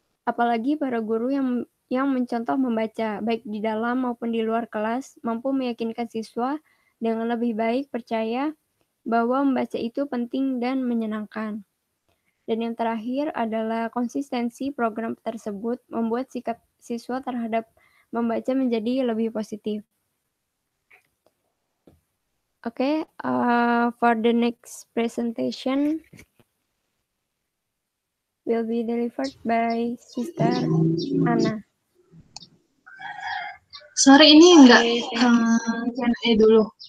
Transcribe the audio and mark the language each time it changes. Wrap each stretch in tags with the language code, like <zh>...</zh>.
<id>Apalagi para guru yang mencontoh membaca, baik di dalam maupun di luar kelas, mampu meyakinkan siswa dengan lebih baik percaya bahwa membaca itu penting dan menyenangkan. Dan yang terakhir adalah konsistensi program tersebut membuat sikap siswa terhadap membaca menjadi lebih positif.</id> <en>Okay, for the next presentation will be delivered by Sister Anna.</en> <id>Sorry, ini enggak Q&A dulu.</id>